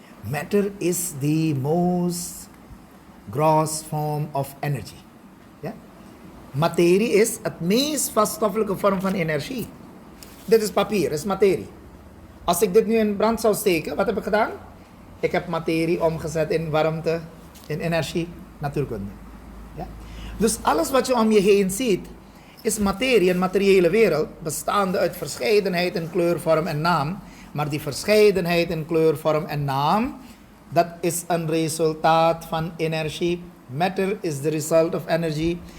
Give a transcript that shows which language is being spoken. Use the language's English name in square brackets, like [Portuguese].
[English] Matter is the most gross form of energy. [Dutch] Ja? Materie is het meest vaststoffelijke vorm van energie. Dit is papier, dit is materie. Als ik dit nu in brand zou steken, wat heb ik gedaan? Ik heb materie omgezet in warmte, in energie, natuurkunde. Ja? Dus alles wat je om je heen ziet, is materie, een materiële wereld, bestaande uit verscheidenheid in kleur, vorm en naam. Maar die verscheidenheid in kleur, vorm en naam, dat is een resultaat van energie. [English] Matter is the result of energy.